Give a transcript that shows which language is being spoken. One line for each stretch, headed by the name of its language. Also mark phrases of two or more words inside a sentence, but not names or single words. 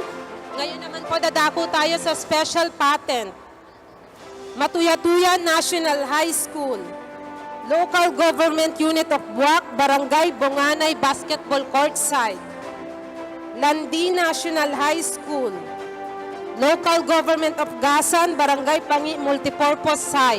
Filipino: Ngayon naman po dadako tayo sa
English: special patent.
Filipino: Matuyatuya National High School, Local Government Unit of Buwak, Barangay Bonganay Basketball Court Side. Landi National High School, Local Government of Gasan, Barangay Pangi Multipurpose Site.